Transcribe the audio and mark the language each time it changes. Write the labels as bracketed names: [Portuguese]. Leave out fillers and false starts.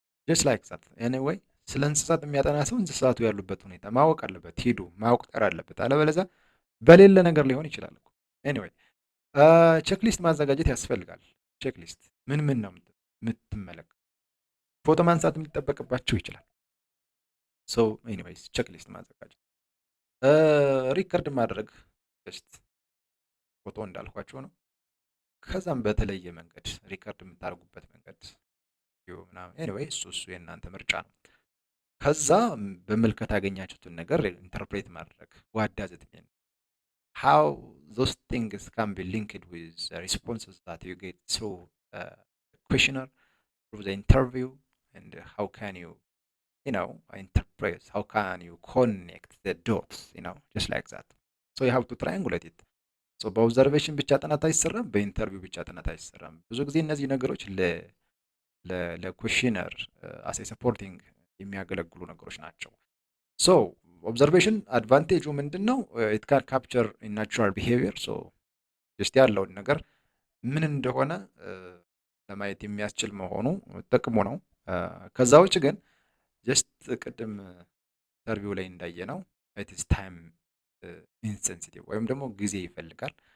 [English] ጀስት ላይክ ዛት [Amharic] ኤኒዌይ ስለ እንስሳት የሚያጠና ሰው እንስሳቱ ያሉበት ሁኔታ ማወቅ አለበት፣ ሄዶ ማወቅጠር አለበት። አለበለዚያ በሌለ ነገር ሊሆን ይችላል እኮ። ኤኒዌይ ቼክሊስት ማዘጋጀት ያስፈልጋል። ቼክሊስት ምን ምን ነው የምትመለከቱ? ፎቶ ማንሳት የሚጠበቅባችሁ ይችላል። ሶ ኤኒዌይስ ቼክሊስት ማዘጋጀት፣ ሪከርድ ማድረግ ጀስት ፎቶ እንዳልኳቸው ነው። ከዛም በተለየ መንገድ ሪከርድ የምታደርጉበት መንገድ ምናምን ኤኒዌይ እሱ የእናንተ ምርጫ ነው። ከዛ በምልከት ያገኛችሁትን ነገር ኢንተርፕሬት ማድረግ [English] what does it mean, how those things can be linked with the responses that you get through the questionnaire, through the interview, and how can you interpret, how can you connect the dots, just like that. So you have to triangulate it. [Amharic] በኦብዘርቬሽን ብቻ ጥናት አይሰራም፣ በኢንተርቪው ብቻ ጥናት አይሰራም። ብዙ ጊዜ እነዚህ ነገሮች ለኩዌሽነር አስ ሰፖርቲንግ የሚያገለግሉ ነገሮች ናቸው። ሶ ኦብዘርቬሽን አድቫንቴጁ ምንድን ነው? [English] ኢት ካን ካፕቸር ናቹራል ቢሄቪየር። [Amharic] ሶ ጀስት ያለውን ነገር ምን እንደሆነ ለማየት የሚያስችል መሆኑ ጥቅሙ ነው። ከዛ ውጭ ግን ጀስት ቅድም ኢንተርቪው ላይ እንዳየ ነው [English] ኢት ኢዝ ታይም ኢንሴንሲቲቭ [Amharic] ወይም ደግሞ ጊዜ ይፈልጋል።